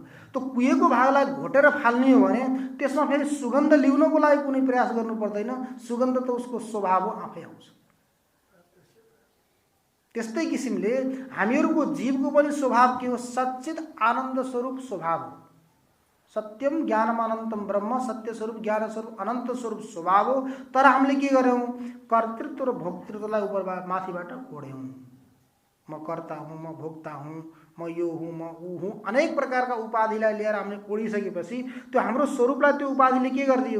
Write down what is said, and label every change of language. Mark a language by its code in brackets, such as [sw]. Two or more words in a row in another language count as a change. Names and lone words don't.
[ne] त्यो कुहेको भागलाई घोटेर फाल्ने हो भने त्यसमा फेरि सुगन्ध ल्याउनको लागि कुनै प्रयास गर्नु पर्दैन, सुगन्ध त उसको स्वभाव हो, आफै आउँछ। त्यस्तै किसिमले हामीहरूको जीवको पनि स्वभाव के हो? सच्चित आनन्द स्वरूप स्वभाव हो। [sa] सत्यम ज्ञानम अनन्तम ब्रह्म, [ne] सत्य स्वरूप ज्ञान स्वरूप अनन्त स्वरूप स्वभाव हो। तर हामीले के गर्यौँ? कर्तृत्व र भोक्तृत्वलाई उपर माथिबाट कोड्यौँ। म कर्ता हुँ, म भोक्ता हुँ, म यो हुँ, म ऊ हुँ, अनेक प्रकारका उपाधिलाई लिएर हामीले कोडिसकेपछि त्यो हाम्रो स्वरूपलाई त्यो उपाधिले के गरिदियो?